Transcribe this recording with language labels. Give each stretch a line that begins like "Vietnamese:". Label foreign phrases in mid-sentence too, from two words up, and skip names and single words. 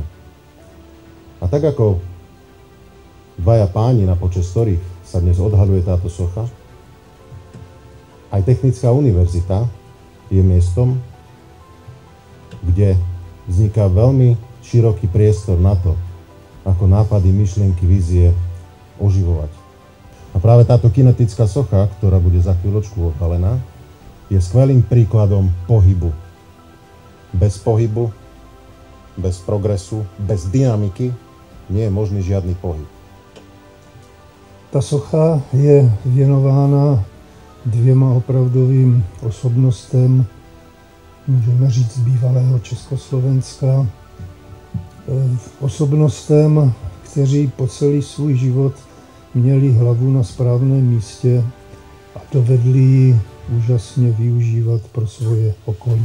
Slovak: A tak ako dvaja páni, na počesť ktorých sa dnes odhaľuje táto socha, aj Technická univerzita je miestom, kde vzniká veľmi široký priestor na to, ako nápady, myšlienky, vízie oživovať. A práve táto kinetická socha, ktorá bude za chvíľočku odhalená, je skvelým príkladom pohybu. Bez pohybu, bez progresu, bez dynamiky nie je možný žiadny pohyb.
Czech: Ta socha je věnována dvěma opravdovým osobnostem, můžeme říct bývalého Československa, osobnostem, kteří po celý svůj život měli hlavu na správném místě a dovedli ji úžasně využívat pro svoje okolí.